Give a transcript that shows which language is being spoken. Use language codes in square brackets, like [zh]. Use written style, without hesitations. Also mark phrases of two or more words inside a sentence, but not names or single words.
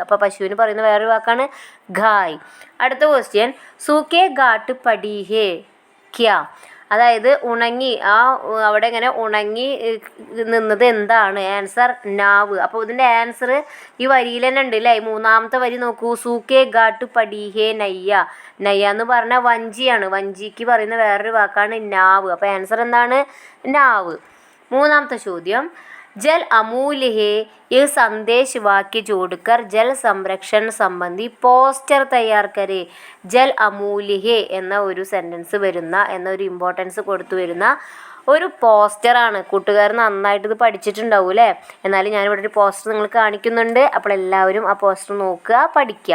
[ml] അപ്പോൾ പശുവിന് പറയുന്ന വേറൊരു വാക്കാണ് ഗായ്. അടുത്ത ക്വസ്റ്റ്യൻ, [hi] सूखे घाट पड़ी है क्या, [ml] അതായത് ഉണങ്ങി, അവിടെ ഇങ്ങനെ ഉണങ്ങി നിന്നത് എന്താണ്? ആൻസർ നാവ്. അപ്പോൾ ഇതിൻ്റെ ആൻസർ ഈ വരിയിൽ തന്നെ ഉണ്ട് അല്ലേ. 3ാമത്തെ വരി നോക്കൂ, [hi] सूखे घाट पड़ी है नैया. [ml] നയ്യ എന്ന് പറഞ്ഞാൽ വഞ്ചിയാണ്. വഞ്ചിക്ക് പറയുന്ന വേറൊരു വാക്കാണ് നാവ്. അപ്പോൾ ആൻസർ എന്താണ്? നാവ്. 3ാമത്തെ ചോദ്യം, [hi] जल अमूल्य है, यह संदेश वाक्य जोड़कर जल संरक्षण संबंधी पोस्टर तैयार करे. जल अमूल्य है [ml] എന്ന ഒരു സെൻറ്റൻസ് വരുന്ന, എന്നൊരു ഇമ്പോർട്ടൻസ് കൊടുത്തു വരുന്ന ഒരു പോസ്റ്ററാണ്. കൂട്ടുകാർ നന്നായിട്ട് ഇത് പഠിച്ചിട്ടുണ്ടാവും അല്ലേ? എന്നാലും ഞാനിവിടെ ഒരു പോസ്റ്റർ നിങ്ങൾ കാണിക്കുന്നുണ്ട്. അപ്പോൾ എല്ലാവരും ആ പോസ്റ്റർ നോക്കുക, പഠിക്കാം.